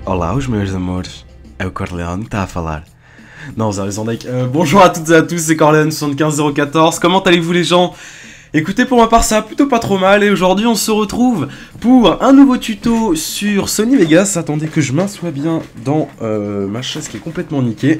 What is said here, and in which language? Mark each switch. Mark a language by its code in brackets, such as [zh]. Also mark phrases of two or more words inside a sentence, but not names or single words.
[pt] Olá, os meus amores. É o Corleone que tá a falar. [fr] Non, sérieusement, mec. Bonjour à toutes et à tous, c'est Corleone75014. Comment allez-vous les gens? Écoutez, pour ma part, ça va plutôt pas trop mal. Et aujourd'hui, on se retrouve pour un nouveau tuto sur Sony Vegas. Attendez que je m'assoie bien dans ma chaise qui est complètement niquée.